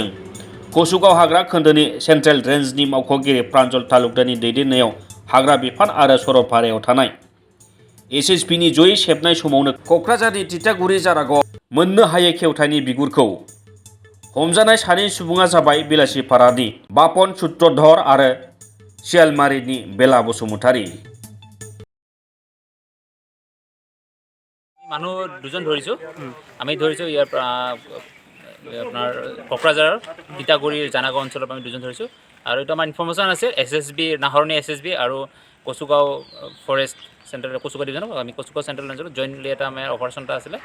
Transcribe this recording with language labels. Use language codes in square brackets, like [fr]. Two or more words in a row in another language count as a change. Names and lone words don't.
[brx] कसुगाव हाग्रा खोन्दोनि [en] central range [brx] मावख'गिरि प्रान्जल तालुकदारनि दैदेननायाव हाग्रा बिफान आरो सरलपारायाव थानाय एसएसबिनि जयै सेबनाय समावनो क'क्राझारनि तितागुरि जारागावआव मोननो हायै खेवथायनि बिगुरखौ हमजानाय सानै सुबुङा जाबाय बेलासिपारानि बापन सूत्रधर आरो শিয়ালমারিনি বেলা বসুমতারি। [as] মানুহ দুজন ধৰিছোঁ। আমি ধৰিছোঁ ইয়াৰ পৰা আপোনাৰ কোকৰাঝাৰৰ তিতাগুৰিৰ জানাগাঁও অঞ্চলৰ পৰা আমি দুজন ধৰিছোঁ। আৰু এইটো আমাৰ ইনফৰ্মেশ্যন আছে এছএছবি নাহৰণি এছএছবি আৰু কচুগাঁও [en] forest center [as] কচুগাঁও ডিভিজনৰ আমি কচুগাঁও [en] central range jointly [as] এটা আমাৰ অপাৰেশ্যন এটা আছিলে।